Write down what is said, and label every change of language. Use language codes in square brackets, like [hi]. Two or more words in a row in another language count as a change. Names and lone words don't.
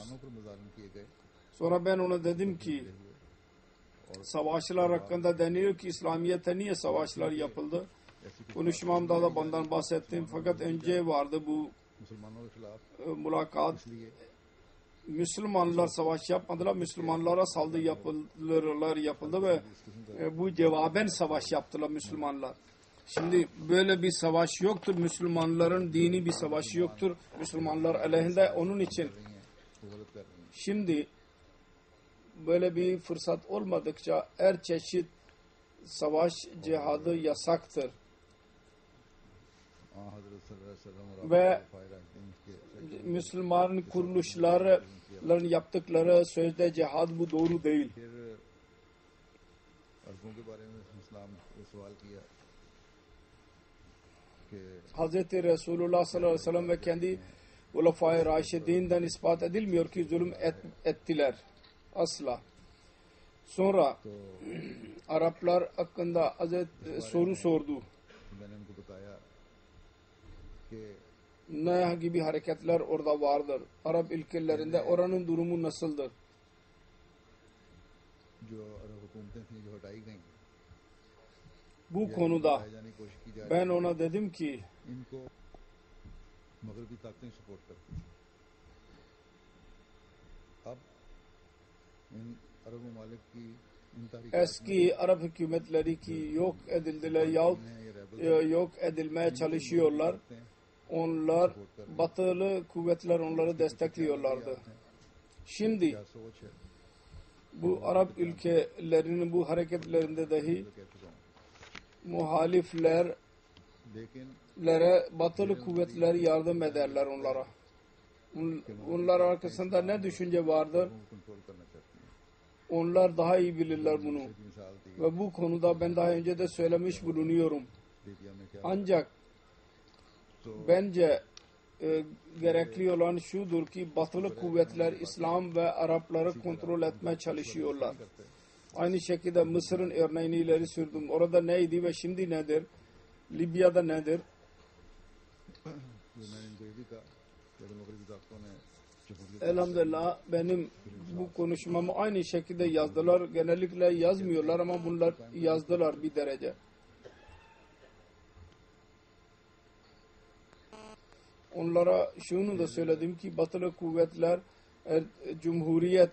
[ur] مسلمانوں پر مظالم کیے گئے [tr] Sonra ben ona dedim ki savaşlar hakkında deniyor ki İslamiyet'e niye savaşlar yapıldı? Konuşmamda da bundan bahsettim fakat önce vardı bu [ur] مسلمانوں کے خلاف [tr] mülakat. [ur] इसलिए [tr] Müslümanlar savaş yapmadılar. Müslümanlara saldırı yapıldı ve bu cevaben savaş yaptılar Müslümanlar. Şimdi böyle bir savaş yoktur. Müslümanların dini bir savaşı yoktur. Müslümanlar aleyhinde onun için. [ur] وہ غلط کر رہے ہیں [tr] Şimdi böyle bir fırsat olmadıkça her çeşit savaş cihadı yasaktır. [ur] हज़रत [ar] صلى الله عليه وسلم [ur] और [tr] Ve [ur] के [tr] Müslüman kuruluşların yaptıkları sözde cihad bu doğru değil. [ur] پھر عربوں کے بارے میں اسلام نے سوال کیا کہ [tr] Hz. Resulullah [ar] صلى الله عليه وسلم [tr] ve kendi Ulefai Raşidinden ispat edilmiyor ki zulüm ettiler. Asla. Sonra [ur] तो [tr] Araplar hakkında soru sordu. [ur] میں نے ان کو بتایا کہ [tr] Ne gibi hareketler orada vardır? Arap ülkelerinde oranın durumu nasıldır? [ur] جو عرب حکومتیں تھی جو ہٹائی گئی [tr] Bu konuda [ur] ہٹائی جانے کی کوشش کی جا [tr] ben ona dedim ki [ur] ان کو مغربی طاقتیں سپورٹ کرتی تھی اب ان عرب ممالک کی ان تاریخ [tr] eski Arap hükümetleri ki yok edildiler yahut yok edilmeye çalışıyorlar. Onlar batılı kuvvetler onları destekliyorlardı. Şimdi [ur] کیا سوچ ہے [tr] bu Arap ülkelerinin bu hareketlerinde dahi [ur] جو کہہ چکا ہوں, [tr] muhaliflere [ur] लेकिन [tr] batılı kuvvetler yardım ederler onlara. Onlar arkasında ne düşünce vardır? [ur] وہ کنٹرول کرنا چاہتی ہیں. [tr] Onlar daha iyi bilirler bunu. [ur] ایک مثال دی [tr] Ve bu konuda ben daha önce de söylemiş bulunuyorum. [ur] لیبیا میں کیا [tr] Ancak bence gerekli olan şudur ki batılı kuvvetler İslam ve Arapları kontrol etmeye çalışıyorlar. [ur] کرتے ہیں. [tr] Aynı şekilde Mısır'ın örneğini ileri sürdüm. Orada neydi ve şimdi nedir? Libya'da nedir? [ur] جو میں نے ان کو یہ بھی کہا کہ اگر مغربی طاقتوں نے جمہوریت [tr] Elhamdülillah benim bu konuşmamı aynı şekilde yazdılar. Genellikle yazmıyorlar ama bunlar yazdılar bir derece. Onlara şunu da söyledim ki batılı kuvvetler cumhuriyet